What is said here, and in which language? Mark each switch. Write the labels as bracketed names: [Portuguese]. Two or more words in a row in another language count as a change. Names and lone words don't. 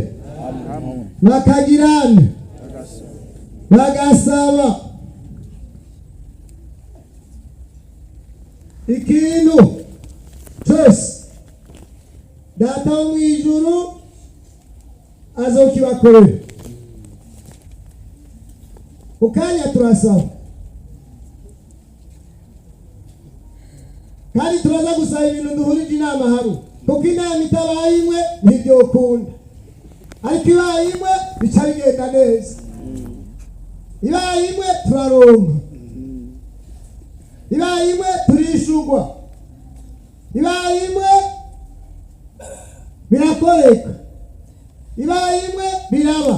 [Rundi] Bakagirane, bagasaba ikintu cyose, Data wo mu ijuru azokibakorera. Ukanya turasaba kandi turaza gusaba ibintu duhurije inama hamwe, kuko inama itabaye imwe nibyo ukunda, ariko ibaye imwe bica bigenda neza. Ibaye imwe turaronka, ibaye imwe turishugwa, ibaye imwe birakoreka, ibaye imwe biraba.